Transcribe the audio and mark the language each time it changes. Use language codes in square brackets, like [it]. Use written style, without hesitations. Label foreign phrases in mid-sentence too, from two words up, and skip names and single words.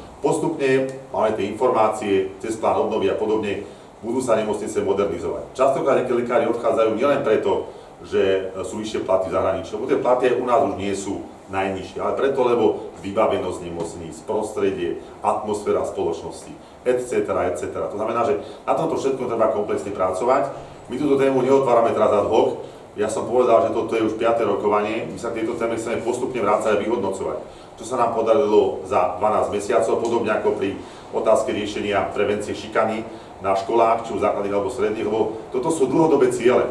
[sk] postupne máme tie informácie, cez plán obnovy a podobne, budú sa nemocnice modernizovať. Častokrát nejaké lekári odchádzajú nielen preto, že sú vyššie platy v zahraničí, lebo tie platy aj u nás už nie sú najnižšie, ale preto, lebo vybavenosť nemocníc, prostredie, atmosféra spoločnosti, [la] etc., etc. [sk] To znamená, že na tomto všetko treba komplexne pracovať. My túto tému neotvárame teraz [la] ad hoc. [sk] Ja som povedal, že toto je už 5. rokovanie, my sa k tejto téme chceme postupne vrácať a vyhodnocovať. Čo sa nám podarilo za 12 mesiacov, podobne ako pri otázke riešenia prevencie šikany na školách, či už základných alebo stredných, lebo toto sú dlhodobé ciele.